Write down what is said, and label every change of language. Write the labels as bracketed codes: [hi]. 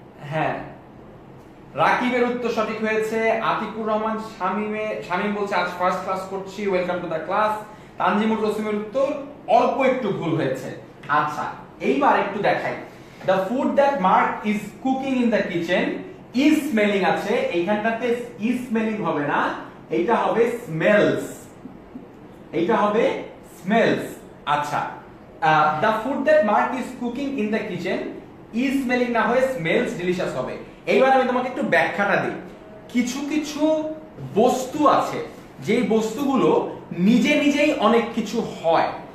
[bn] হ্যাঁ, রাকিবের উত্তর সঠিক হয়েছে। আতিকুর রহমান শামীম বলছে আজ ফার্স্ট ক্লাস করছি, [en] Welcome to the class. [bn] তানজিমুর রসিমের উত্তর অল্প একটু ভুল হয়েছে। আচ্ছা, এইবার একটু দেখাই। [en] The food that Mark is cooking in the kitchen is smelling [bn] আছে, এইখানটাতে [en] is smelling [bn] হবে না, এইটা হবে [en] smells, [bn] এইটা হবে [en] smells। [bn] আচ্ছা, [en] the food that Mark is cooking in the kitchen is smelling [bn] না হয়ে [en] smells delicious [bn] হবে। এইবার আমি তোমাকে একটু ব্যাখ্যাটা দিই। কিছু কিছু বস্তু আছে যেই বস্তুগুলো নিজে নিজেই অনেক কিছু হয়।